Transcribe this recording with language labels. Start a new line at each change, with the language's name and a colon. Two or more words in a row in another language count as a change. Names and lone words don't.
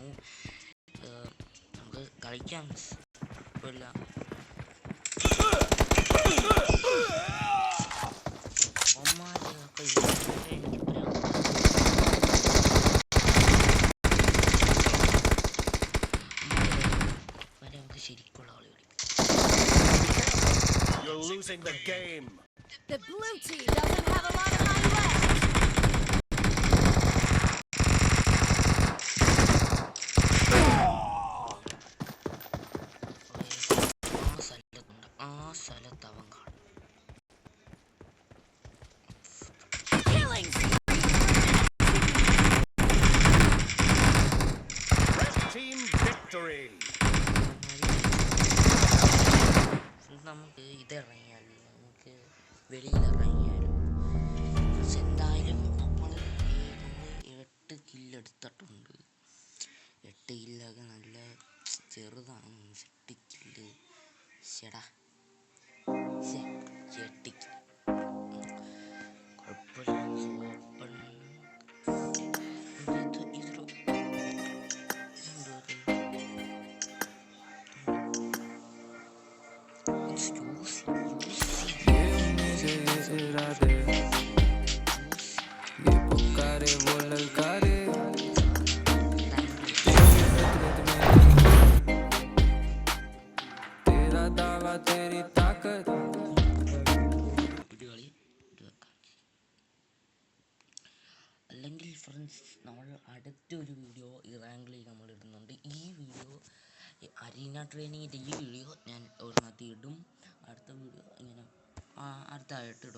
Malayalam: നമുക്ക് കളിക്കാം, കുഴപ്പമില്ല. നമുക്ക് ശരിക്കുള്ള കളി
English: You're losing the game. The blue team doesn't have a lot of time left.
Malayalam: ആ സ്ഥലത്ത് അവൻ കാണും.
English: Killing. Red team victory.
Malayalam: നമുക്ക് ഇതിറങ്ങിയാലും നമുക്ക് വെളിയിലിറങ്ങിയാലും എന്തായാലും നമ്മൾ 8 കില്ലെടുത്തിട്ടുണ്ട്. 8 കില്ലൊക്കെ നല്ല ചെറുതാണ്. 8 കില്ല് ചേടാ 8 കില്ല് കുഴപ്പമില്ല.
Hindi: इरादे ये पुकारे वो ललकारे तेरा दावा तेरी ताकत.
Malayalam: അല്ലെങ്കിൽ ഫ്രണ്ട്സ്, നമ്മൾ അടുത്തൊരു വീഡിയോ ഇറാങ്കിൽ നമ്മൾ ഇടുന്നുണ്ട്. ഈ വീഡിയോ അരീന ട്രെയിനിങ്ങിൻ്റെ ഈ വീഡിയോ ഞാൻ ഒരെണ്ണത്തിൽ ഇടും. അടുത്ത വീഡിയോ ഇങ്ങനെ അടുത്തായിട്ട് ഇടും.